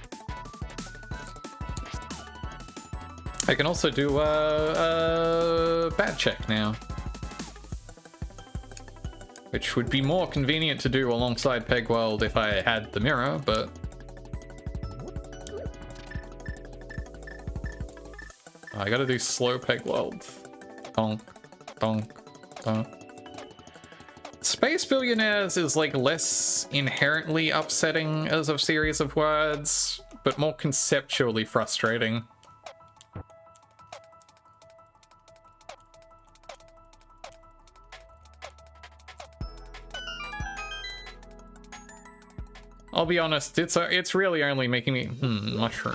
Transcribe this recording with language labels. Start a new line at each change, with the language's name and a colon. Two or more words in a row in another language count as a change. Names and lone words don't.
English: I can also do a bad check now, which would be more convenient to do alongside Pegworld if I had the mirror, but I gotta do slow Pegworld. Donk, donk, donk. Space Billionaires is like less inherently upsetting as a series of words, but more conceptually frustrating. I'll be honest, it's really only making me mushroom.